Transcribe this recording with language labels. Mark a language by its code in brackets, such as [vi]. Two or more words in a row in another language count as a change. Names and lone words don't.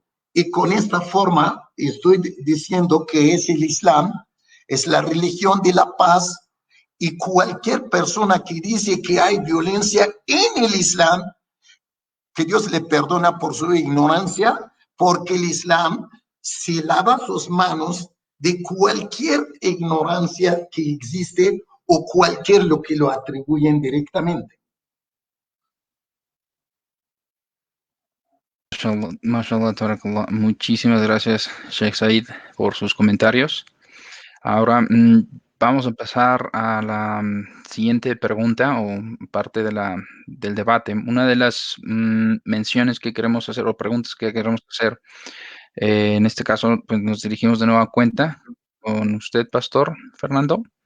[es] Y con esta forma estoy diciendo que es el Islam, es la religión de la paz, y cualquier persona que dice que hay violencia en el Islam, que Dios le perdona por su ignorancia, porque el Islam se lava sus manos de cualquier ignorancia que existe o cualquier lo que lo atribuyen directamente. [ar] ما شاء الله تبارك الله. [es] Muchísimas gracias, Sheikh Said, por sus comentarios. Ahora vamos a pasar a la siguiente pregunta o parte del debate. Una de las menciones que queremos hacer o preguntas que queremos hacer, en este caso, pues nos dirigimos de nueva cuenta con usted, Pastor Fernando.